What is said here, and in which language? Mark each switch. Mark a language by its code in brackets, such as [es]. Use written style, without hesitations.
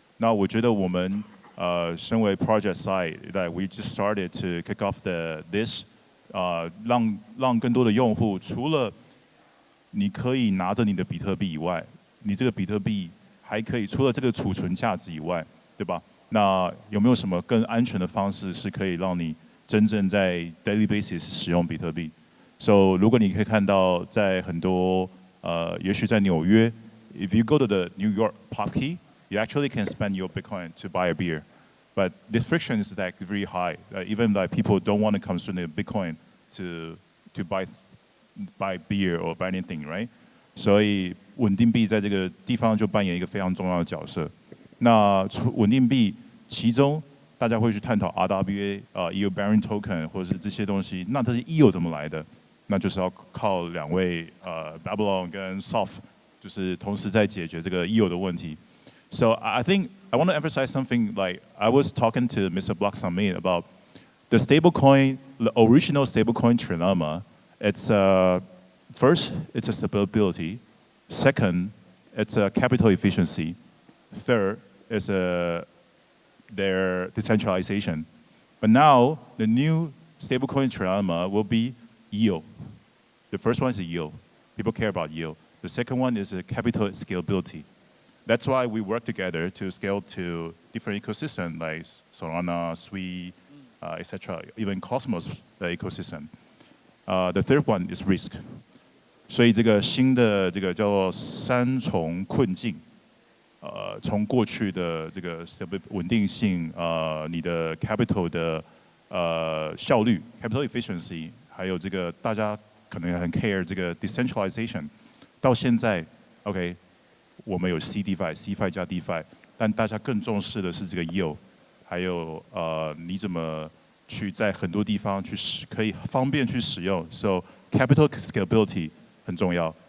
[zh] 那我觉得我们身为 project side， [en] that we just started to kick off this， [zh] 让更多的用户除了你可以拿着你的比特币以外，你这个比特币还可以除了这个储存价值以外，对吧？那有没有什么更安全的方式是可以让你真正在 daily basis 使用比特币？ [en] So [zh] 如果你可以看到在很多也许在纽约 [en] ，if you go to the New York pop key, you actually can spend your Bitcoin to buy a beer, but the friction is like very high. Even like people don't want to consume the Bitcoin to buy beer or buy anything, right? [zh] 所以稳定币在这个地方就扮演一个非常重要的角色。那稳定币其中大家会去探讨 RWA yield bearing token 或者是这些东西，那这些 yield 怎么来的？那就是要靠两位Babylon 跟 Solv 就是同时在解决这个 yield 的问题。 [en] So I think I want to emphasize something like I was talking to Mr. Block Summit about the stablecoin, the original stablecoin trilemma. It's first, it's a stability. Second, it's a capital efficiency. Third, it's their decentralization. But now the new stablecoin trilemma will be yield. The first one is yield. People care about yield. The second one is capital scalability. That's why we work together to scale to different ecosystems like Solana, Sui, etc. Even Cosmos the ecosystem. The third one is risk. [zh] 所以这个新的这个叫做三重困境，从过去的这个稳定性，你的 capital 的效率 capital efficiency， 还有这个大家可能很 care 这个 decentralization， 到现在 OK， 我们有 CDFI 加 DeFi， 但大家更重视的是这个 yield， 还有你怎么去在很多地方去可以方便去使用 ， [en] so capital scalability [zh] 很重要。